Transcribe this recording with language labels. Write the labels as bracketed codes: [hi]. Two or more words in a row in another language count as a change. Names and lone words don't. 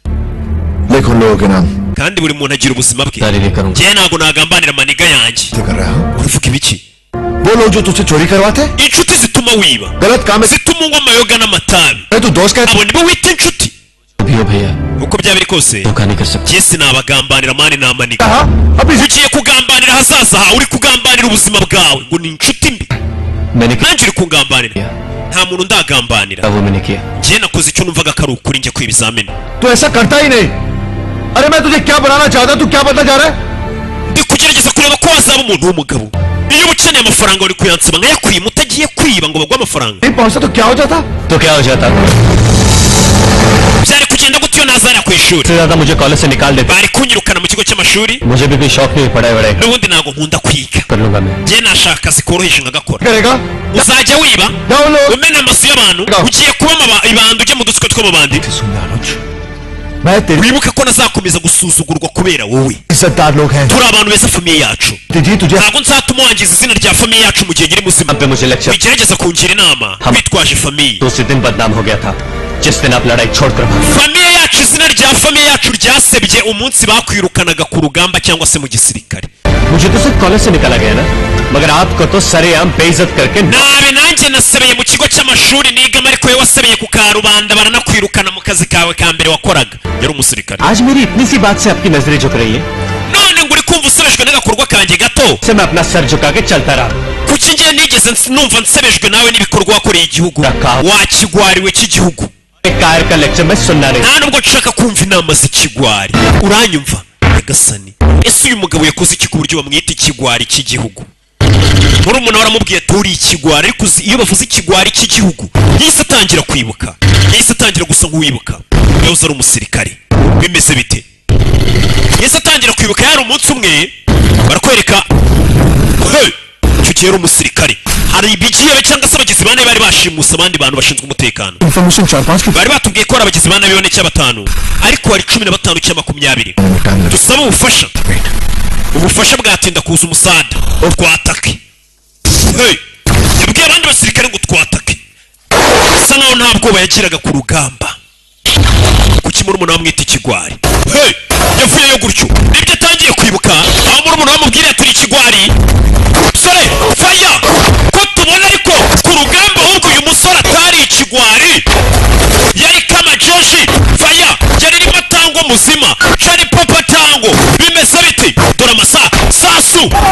[rw] kandi buri muntu agira ubuzima bwe ngiye ntabwo nagambanira amaniga yanjye uravuga ibiki inshuti zituma wiba zituma unywa amayoga n'amatabi abo nibo wita inshuti uko byaba biri kose jesi nabagambanira mani namaniga ugiye kugambanira hazaza hawe uri kugambanira ubuzima bwawe ngo ni inshuti mbi [hi] मैंने [rw] nanjye uri kungambanira nta muntu ndagambanira [hi] वो मैंने किया [rw] njye nakoze icyo numvaga ko ari ukuri njye kwiba ibizamini [hi] तू ऐसा करता ही नहीं। अरे मैं तुझे क्या बनाना चाहता, तू क्या बनना चाह रहा है? [rw] ndi kugerageza kureba ko wazaba umuntu w'umugabo iyo uba ukeneye amafaranga uri kuyansaba nkayakwima utagiye kwiba ngo baguhe amafaranga [hi] नहीं पहुंचता तो क्या हो जाता? तो क्या हो जाता [rw] byari kugenda gute iyo nazara ku ishuri [hi] इससे ज्यादा मुझे कॉलेज से निकाल देते [rw] bari kunyirukana mu kigo cy'amashuri [hi] मुझे भी कोई शौक नहीं पढ़ाई वढ़ाई [rw] n'ubundi ntabwo nkunda kwiga [hi] कर लूंगा मैं [rw] njye nashaka akazi koroheje nkagakora [hi] करेगा [rw] uzajya wiba [hi] जाओ लोग [rw] umena amazu y'abantu ugiye kuba ibanda ujye mu dutsiko tw'amabandi [hi] सुन अनुज, मैं तेरी [rw] wibuke ko nazakomeza gusuzugurwa kubera wowe [hi] इज्जतदार लोग हैं। [rw] turi abantu beza famiye yacu [hi] जी तुझे [rw] ntabwo nzatuma wangiza izina rya famiye yacu mu gihe nyiri muzima [hi] अब पे मुझे लेक्चर [rw] bigerageza kungira inama bitwaje famiye [hi] तो उसी दिन बदनाम हो गया था जिस दिन आप लड़ाई छोड़कर भागे [rw] famiye yacu izina rya famiye yacu ryasebye umunsi bakwirukanaga ku rugamba cyangwa se mu gisirikare [hi] मुझे तो सिर्फ कॉलेज से निकाला गया ना मगर आपको तो सरेआम बेइज्जत करके [rw] nabe nanjye nasebeye mu kigo cy'amashuri nigamo ariko wowe wasebeye ku karubanda baranakwirukana mu kazi kawe ka mbere wakoraga yari umusirikare [hi] आज मेरी इतनी सी बात से आपकी नजरें झुक रही है [rw] none ngo uri kumva usebejwe n'agakorwa kanjye gato [hi] से मैं अपना सर झुका के चलता रहा [rw] kuki ngiye nigeze numva nsebejwe nawe n'ibikorwa wakoreye igihugu wakigwariwe cy'igihugu [hi] कार का लेक्चर मैं सुनना नहीं [rw] nta nubwo nshaka kumva inama z'ikigwari uranyumva nyagasani ese uyu mugabo yakoze iki ku buryo bamwita ikigwari cy'igihugu murumuna we aramubwiye ati uri ikigwari ariko iyo bavuze ikigwari cy'igihugu yahise atangira kwibuka yahise atangira gusa nk'uwibuka yahoze ari umusirikare bimeze bite yahise atangira kwibuka yari umunsi umwe barakwereka icyo gihe yari umusirikare hari ibigiye cyangwa se abagizi ba nabi bari bashimuse abandi bantu bashinzwe umutekano [hi] इन्फॉर्मेशन 4-5 की [rw] bari batubwiye ko hari abagizi ba nabi bane cyangwa batanu ariko hari 15 cyangwa 20 dusaba ubufasha ubufasha bwatinda kuza umusada twatake yabwiye abandi basirikare ngo twatake asa naho nta bwoba yagiraga ku rugamba kuki murumuna wamwita ikigwari yavuyeyo gutyo nibyo atangiye kwibuka aho murumuna wamubwiriye ati uri ikigwari sore faya ko tubona ariko ku rugamba ahubwo uyu musore atari ikigwari yari [sw] kama jeshi [rw] faya yari ririmo tango muzima cari papa tango bimeze biti dore sasu